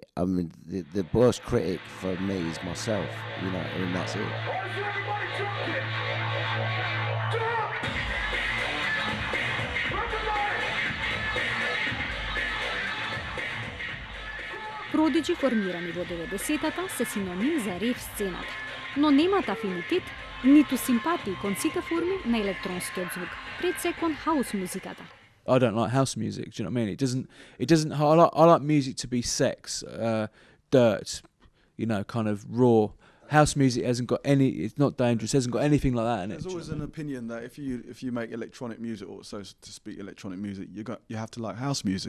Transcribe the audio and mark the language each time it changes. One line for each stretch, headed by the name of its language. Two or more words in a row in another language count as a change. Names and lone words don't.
English: I mean, the worst critic for me is myself, you know, and that's it.
Macedonian: Prodigy формирани во 90-тата се синоним за рев сцената, но немаат афинитет ниту симпатии кон сите форми на електронскиот звук, пред се кон хаус музиката.
English: I don't like house music. Do you know what I mean? It doesn't. I like music to be sex, dirt, you know, kind of raw. House music hasn't got any. It's not dangerous. Hasn't got anything like that in it. There's always an opinion that if you make electronic music, or so to speak, electronic music, you have to like house music.